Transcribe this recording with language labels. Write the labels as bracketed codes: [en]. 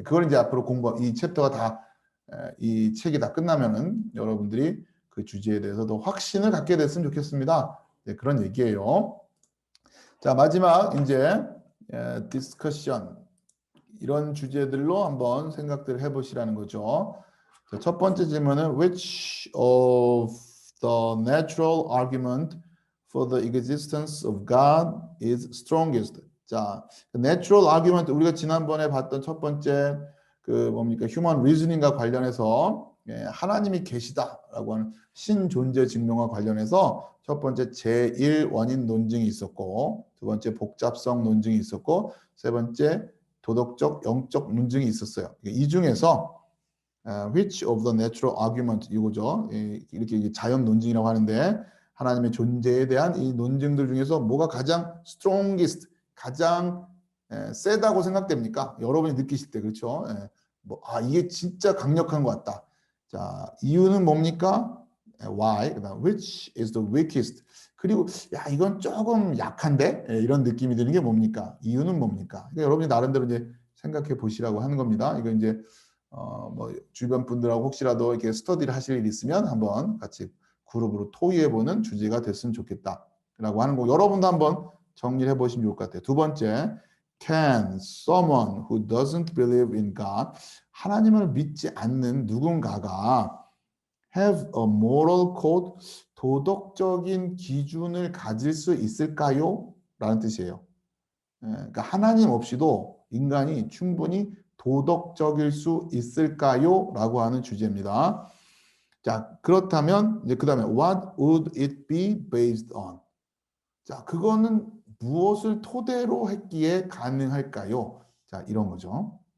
[ko] 그걸 이제 앞으로 이 챕터가 다 이 책이 다 끝나면은 여러분들이 그 주제에 대해서 더 확신을 갖게 됐으면 좋겠습니다. 그런 얘기예요. 자, 마지막 이제 디스커션 이런 주제들로 한번 생각들을 해보시라는 거죠. 자, 첫 번째 질문은 [en] Which of the natural argument for the existence of God is strongest? [ko] 자, natural argument 우리가 지난번에 봤던 첫 번째 그 뭡니까 human reasoning과 관련해서 하나님이 계시다라고 하는 신존재 증명과 관련해서 첫 번째 제1 원인 논증이 있었고 두 번째 복잡성 논증이 있었고 세 번째 도덕적 영적 논증이 있었어요. 이 중에서 [en] which of the natural argument [ko] 이거죠. 이렇게 자연 논증이라고 하는데 하나님의 존재에 대한 이 논증들 중에서 뭐가 가장 strongest 가장 세다고 생각됩니까? 여러분이 느끼실 때 그렇죠? 이게 진짜 강력한 것 같다. 자, 이유는 뭡니까? [en] Why? [ko] 그다음 [en] which is the weakest? [ko] 그리고 이건 조금 약한데 이런 느낌이 드는 게 뭡니까? 이유는 뭡니까? 그러니까 여러분이 나름대로 이제 생각해 보시라고 하는 겁니다. 이거 이제 뭐 주변 분들하고 혹시라도 이렇게 스터디를 하실 일 있으면 한번 같이 그룹으로 토의해 보는 주제가 됐으면 좋겠다라고 하는 거. 여러분도 한번 정리해 보시면 좋을 것 같아요. 두 번째, [en] can someone who doesn't believe in God [ko] 하나님을 믿지 않는 누군가가 [en] have a moral code [ko] 도덕적인 기준을 가질 수 있을까요? 라는 뜻이에요. 그러니까 하나님 없이도 인간이 충분히 도덕적일 수 있을까요? 라고 하는 주제입니다. 자, 그렇다면 이제 그다음에 [en] what would it be based on? [ko] 자, 그거는 무엇을 토대로 했기에 가능할까요? 자, 이런 거죠.